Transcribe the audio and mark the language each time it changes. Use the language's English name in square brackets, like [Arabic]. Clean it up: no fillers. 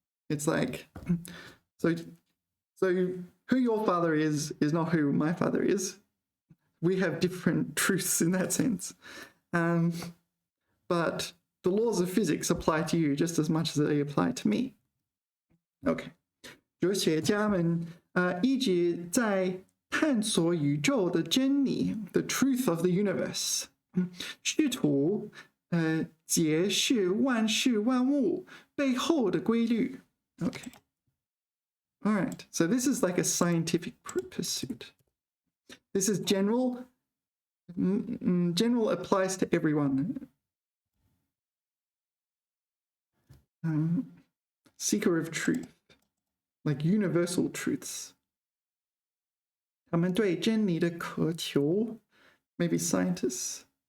[English] It's like, so who your father is not who my father is. We have different truths in that sense. But the laws of physics apply to you just as much as they apply to me. Okay. [Chinese] 哲学家们一直在探索宇宙的真理 [English] the truth of the universe. [Chinese] 试图解释万事万物背后的规律.Okay. All right. [English] So this is like a scientific pursuit. This is general. General applies to everyone. Seeker of truth, like universal truths. [Chinese] 他们对真理的渴求 [English] maybe scientists.